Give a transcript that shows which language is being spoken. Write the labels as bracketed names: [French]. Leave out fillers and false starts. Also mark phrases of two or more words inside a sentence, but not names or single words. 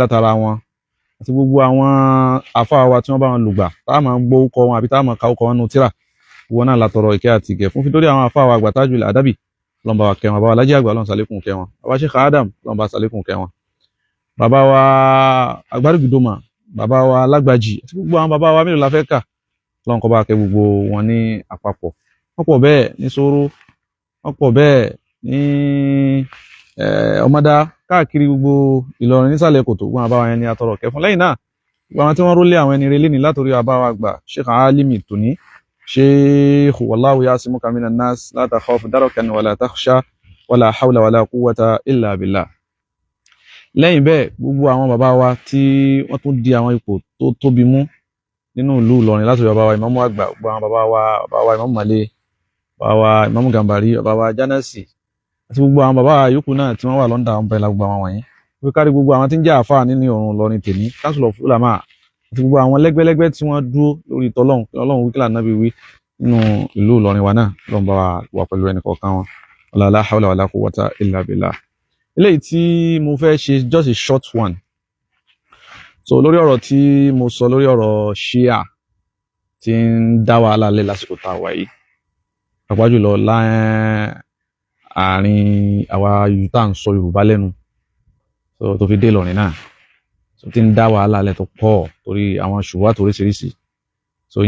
[Yoruba] látara wọn àti gbogbo àwọn àfáà wa tí wọ́n bá wọn lùgbà táà máa ń gbọ́ orúkọ wọn àbí táà máa ka orúkọ wọn nù tíra wọn náà látọrọ ìkẹ́ àti ìgẹ̀ fún fídórí àwọn àfáà wa àgbà Tajul Adabi lọ́nba wa kẹ́ wọn bàbá Alhaji àgbà lọ́n sàlékún kẹ́ wọn bàbá Sheikh Adam lọ́nba sàlékún kẹ́ wọn bàbá wa Agbárùgìdòmà bàbá wa Lágbàjì àti gbogbo àwọn bàbá wa mélòó la fẹ́ kà lọ́n kọ́ bá kẹ́ gbogbo wọn ní àpapọ̀ wọ́n pọ̀ bẹ́ẹ̀ ní Sóró wọ́n pọ̀ bẹ́ẹ̀ ní Ọmọdá káàkiri gbogbo Ìlọrin nísàlẹ̀ kòtò gbọ́n àbáwọn ẹni àtọrọ kẹ́ fún lẹ́yìn náà gbogbo àwọn tí wọ́n rólé àwọn ẹni relé ní látòrí àbáwọn àgbà Sheikh Alimi Tòní Sheikh [Arabic] والله يعصمك من الناس لا تخاف دركا ولا تخشى ولا حول ولا قوة إلا بالله. [Yoruba] Lẹ́yìn bẹ́ẹ̀ gbogbo àwọn bàbá wa tí wọ́n tún di àwọn ipò tó tóbi mú nínú ìlú Ìlọrin látòrí bàbá wa Ìmámù àgbà gbogbo àwọn bàbá wa Ìmámù Male bàbá wa Ìmámù Gàmbàrí bàbá wa Jánásì àti gbogbo àwọn bàbá yòókù náà tí wọ́n wà lọ́ndà àwọn bẹ̀rẹ̀ gbogbo àwọn wọ̀nyí wípé kárí gbogbo àwọn tí ń jẹ́ àfáà nínú ọ̀run Ìlọrin tèmi [English] Council of Ulama [Yoruba] àti gbogbo àwọn lẹ́gbẹ́lẹ́gbẹ́ tí wọ́n dúró lórí tọ́lọ́run Ọlọ́run wí kí l'Ànábì wí nínú ìlú Ìlọrin wa náà lọ́n bá wà pẹ̀lú ẹnì kọ̀ọ̀kan wọn [Arabic] لا حول ولا قوة إلا بالله. [Yoruba] Eléyìí tí mo fẹ́ ṣe [English] just a short one [Yoruba] so lórí ọ̀rọ̀ tí mo sọ lórí ọ̀rọ̀ Shia tí ń dá wàhálà lẹ̀ lásìkò tá a wà yìí pàápàá jùlọ àárín àwa tá ń sọ Yorùbá lẹ́nu so tó fi dé Ìlọrin náà so tí ń dá wàhálà lẹ̀ tó pọ̀ torí àwọn ṣùgbọ́n àtòríṣiríṣi so ìyẹn